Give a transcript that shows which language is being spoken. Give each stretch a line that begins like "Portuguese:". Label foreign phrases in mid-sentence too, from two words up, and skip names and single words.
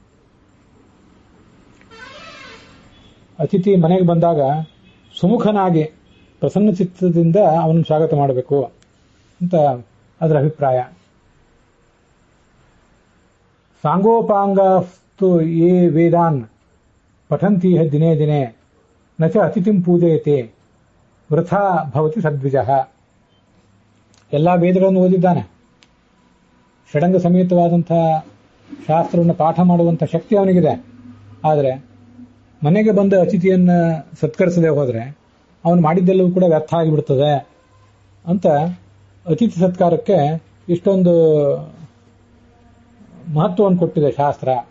Kannada: ಅತಿಥಿ ಮನೆಗೆ ಬಂದಾಗ ಸುಮುಖನಾಗಿ ಪ್ರಸನ್ನ ಚಿತ್ತದಿಂದ ಅವನನ್ನು ಸ್ವಾಗತ ಮಾಡಬೇಕು ಅಂತ ಅದರ ಅಭಿಪ್ರಾಯ.
Sanskrit: ಸಾಂಗೋಪಾಂಗಸ್ತು ಯೇ ವೇದಾನ್ ಪಠಂತೀಹ ದಿನೇ ದಿನೇ ನ ಚ ಅತಿಥಿಂ ಪೂಜಯತೆ ವೃಥಾ ಭವತಿ ಸದ್ವಿಜಃ.
Kannada: ಎಲ್ಲ ವೇದಗಳನ್ನು ಓದಿದ್ದಾನೆ, ಷಡಂಗ ಸಮೇತವಾದಂತಹ ಶಾಸ್ತ್ರವನ್ನು ಪಾಠ ಮಾಡುವಂಥ ಶಕ್ತಿ ಅವನಿಗಿದೆ. ಆದರೆ ಮನೆಗೆ ಬಂದ ಅತಿಥಿಯನ್ನು ಸತ್ಕರಿಸದೆ ಹೋದರೆ ಅವನು ಮಾಡಿದ್ದೆಲ್ಲವೂ ಕೂಡ ವ್ಯರ್ಥ ಆಗಿಬಿಡ್ತದೆ ಅಂತ ಅತಿಥಿ ಸತ್ಕಾರಕ್ಕೆ ಇಷ್ಟೊಂದು ಮಹತ್ವವನ್ನು ಕೊಟ್ಟಿದೆ ಶಾಸ್ತ್ರ.